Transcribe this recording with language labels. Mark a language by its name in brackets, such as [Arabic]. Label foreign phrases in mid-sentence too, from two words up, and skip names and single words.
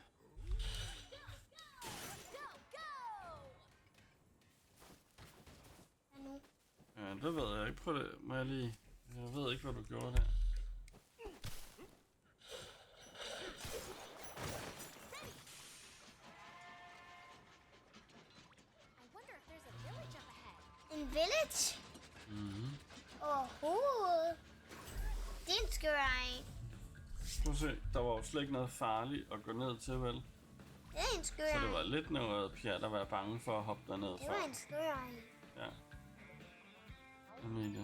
[Danish] Hvad nu? Ja, det ved jeg ikke. Prøv det. Må jeg lige... Jeg ved ikke, hvad du gjorde der. [English] I wonder if there's a village up ahead. [Danish] En village? Mhm. Overhovedet. Det er en skøring. Prøv at se. Der var jo slet ikke noget farligt at gå ned til, vel? Det er en Så skøring. det var lidt noget pjat at være bange for at hoppe derned Det for. var en skøring. Ja. Emilie.